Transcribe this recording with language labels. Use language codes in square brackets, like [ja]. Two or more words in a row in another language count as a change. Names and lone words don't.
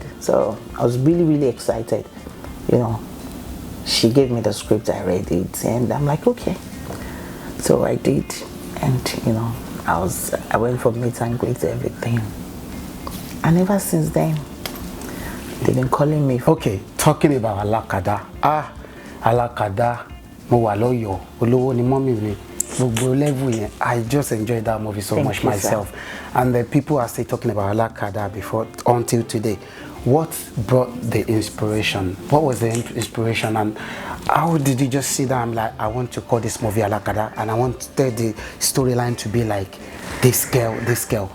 [en] So I was really, really excited. You know, she gave me the script, I read it, and I'm like, okay. So I did, and you know, I went for meet and greet, everything. And ever since then, they've been calling me. Okay, talking about [yo] Alakada. Alakada, mo wa loyo, olowo ni mommy mi. [en] I just enjoyed that movie so much myself. And the people are still talking about Alakada before until today. What brought the inspiration? What was the inspiration, and how did you just see that? I'm like, I want to call this movie Alakada, and I want the storyline to be like this girl.